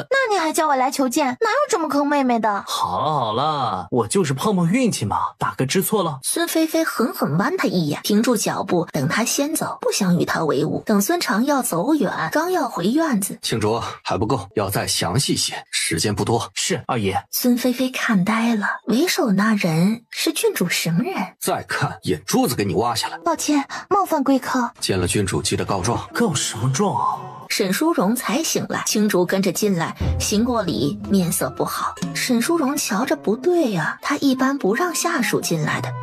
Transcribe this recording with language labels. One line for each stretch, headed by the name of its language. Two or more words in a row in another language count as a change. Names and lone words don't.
Chinese: 那你還叫我來求見，哪有這麼坑妹妹的？好了好了，我就是碰碰運氣嘛，大哥知錯了。孫菲菲狠狠剜他一眼，停住腳步，等他先走，不想與他為伍。等孫長要走遠，剛要回院子，慶卓還不夠，要再詳細些，時間不多。是二爺。孫菲菲看呆了，為首那人是郡主什麼人？再看眼珠子給你挖下來。抱歉，冒犯貴客。見了郡主記得告狀。告什麼狀啊？沈淑容才醒來，青竹跟着進來，行過禮，面色不好。沈淑容瞧着不對呀，她一般不讓下屬進來的。